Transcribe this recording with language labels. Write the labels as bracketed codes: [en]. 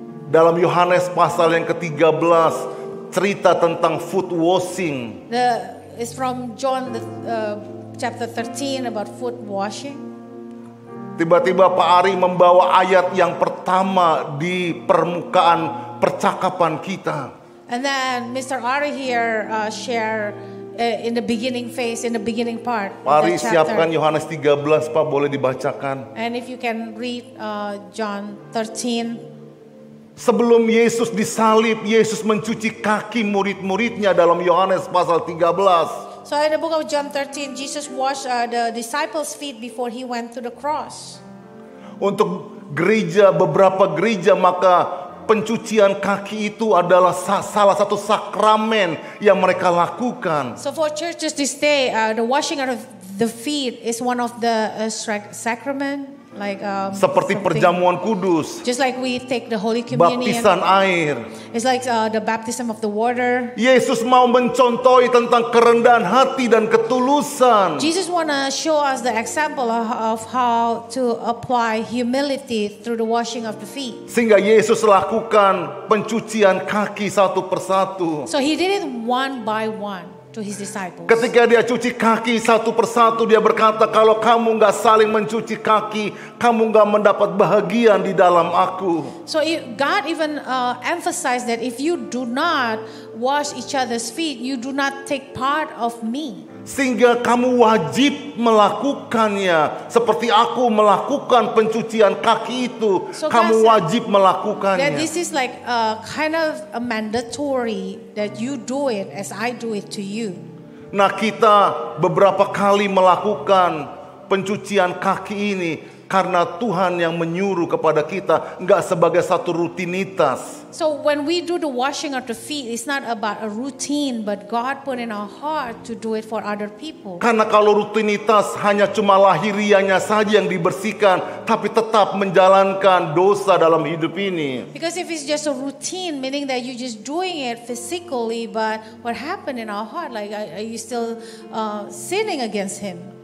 [id] Dalam Yohanes pasal yang ke-13 cerita tentang [en] foot washing. It's from John chapter 13 about foot washing. [id] Tiba-tiba Pak Ari membawa ayat yang pertama di permukaan percakapan kita. [en] And then Mr. Ari here share in the beginning phase, in the beginning part. [id] Pak Ari siapkan Yohanes 13 Pak, boleh dibacakan. [en] And if you can read John 13. [id] Sebelum Yesus disalib, Yesus mencuci kaki murid-muridnya dalam Yohanes pasal 13. [en] So in the book of John 13, Jesus washed the disciples' feet before he went to the cross. [id] Untuk gereja, beberapa gereja, maka pencucian kaki itu adalah salah satu sakramen yang mereka lakukan. [en] So for churches this day, the washing of the feet is one of the sacrament. Like, [id] Seperti perjamuan kudus, [en] just like we take the Holy Communion, [id] baptisan air. [en] it's like the baptism of the water. [id] Yesus mau mencontohi tentang kerendahan hati dan ketulusan. [en] Jesus want to show us the example of how to apply humility through the washing of the feet. [id] Sehingga Yesus lakukan pencucian kaki satu persatu. [en] So he did it one by one to his disciples. [id] Ketika dia cuci kaki satu persatu, dia berkata, kalau kamu gak saling mencuci kaki, kamu gak mendapat bahagian di dalam aku. [en] So God even emphasized that if you do not wash each other's feet, you do not take part of me. [id] Sehingga kamu wajib melakukannya. Seperti aku melakukan pencucian kaki itu, [en] So [id] kamu [en] God said [id] wajib [en] that [id] melakukannya. [en] this is like kind of a mandatory that you do it as I do it to you. [id] Nah, kita beberapa kali melakukan pencucian kaki ini karena Tuhan yang menyuruh kepada kita, nggak sebagai satu rutinitas. [en] So when we do the washing of the feet, it's not about a routine, but God put in our heart to do it for other people. [id] Karena kalau rutinitas hanya cuma lahirianya saja yang dibersihkan, tapi tetap menjalankan dosa dalam hidup ini. [en] Because if it's just a routine, meaning that you're just doing it physically, but what happened in our heart, like are you still sinning against Him?